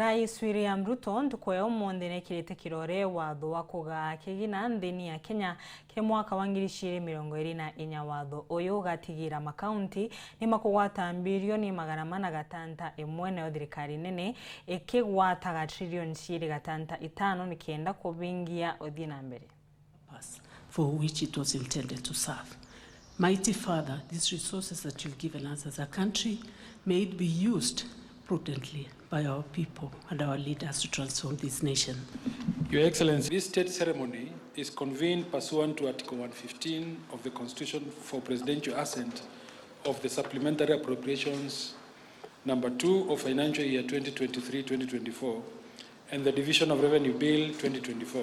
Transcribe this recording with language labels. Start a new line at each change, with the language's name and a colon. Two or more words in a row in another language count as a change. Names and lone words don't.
Meru: RAIS William RUTO ntukoya umonde nekirete kirore watho wa kuga Kigiina nthini ya Kenya ke mwaka wa 2024 watho uyu ugatigira makaunti ni makugwata bilioni $460 imwe na thirikari nene ikigwataga trilioni $5 nikienda kubingia uthii na mbere
English: for which it was intended to serve. Mighty Father, these resources that you've given us as a country, may it be used prudently by our people and our leaders to transform this nation. Your Excellency, this state ceremony is convened pursuant to Article 115 of the Constitution for presidential assent of the Supplementary Appropriations Number 2 of Financial Year 2023-2024 and the Division of Revenue Bill 2024.